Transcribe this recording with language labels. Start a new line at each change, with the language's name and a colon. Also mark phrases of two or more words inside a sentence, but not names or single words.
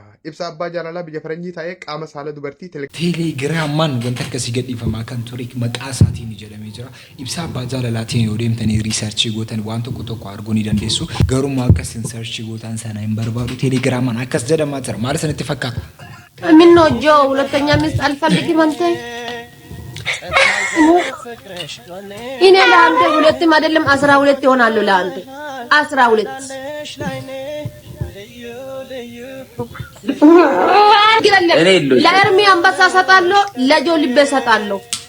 Oromo: Ibsa abbaa jaalalaa biyya faranjii taa'ee qaama saala dubartii telegiraamaan wanta akkasii gadhiifamaa kan ture maqaa isaatiin jedhamee jira. Ibsa abbaa jaalalaatiin yoo deemtanii riisarchii gootan waan tokko arguu ni dandeessu. Garuu akkasiin sarchii gootan sana hin barbaadu telegiraamaan akkas jedhamaa jira. Maal sanatti fakkaata?
Amharic: ምን ነው ጆ ሁለተኛ ሚስት አልፈልግም አንተ እኔ ለአንተ ሁለትም አይደለም 12 ይሆናሉ ለአንተ 12 ለእርሚ አንበሳ ሰጣለሁ ለጆ ልቤ ሰጣለሁ